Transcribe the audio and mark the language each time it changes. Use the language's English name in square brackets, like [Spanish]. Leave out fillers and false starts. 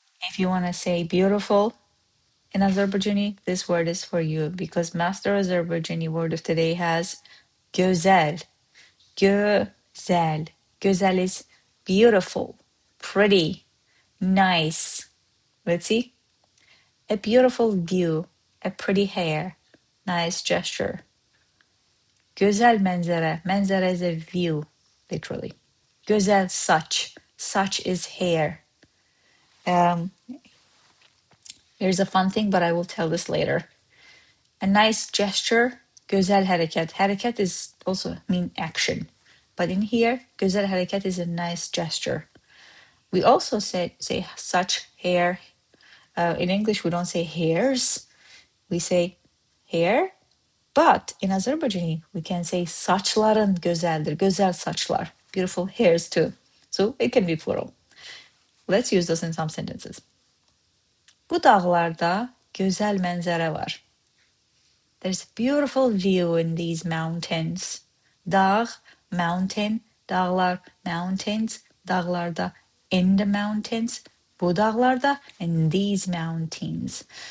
[English] If you want to say beautiful in Azerbaijani, this word is for you because Master Azerbaijani word of today has Gözəl. Gözəl. Gözəl is beautiful, pretty, nice. Let's see. A beautiful view, a pretty hair, nice gesture. [Azerbaijani] Gözəl mənzərə. [English] Mənzərə is a view, literally. [Azerbaijani] Gözəl saç. [English] Saç is hair. Here's a fun thing, but I will tell this later. A nice gesture, [Azerbaijani] gözəl hərəkət. [English] Hərəkət is also mean action. But in here, [Azerbaijani] gözəl hərəkət [English] is a nice gesture. We also say such, hair. In English, we don't say hairs. We say hair. But in Azerbaijani, we can say [Azerbaijani] saçların gözəldir. Gözəl saçlar. [English] Beautiful hairs too. So it can be plural. Let's use this in some sentences. [Azerbaijani] Bu dağlarda gözəl mənzərə var. [English] There's a beautiful view in these mountains. Dağ, mountain, dağlar, mountains, dağlarda, in the mountains, [Azerbaijani] bu dağlarda, [English] and these mountains.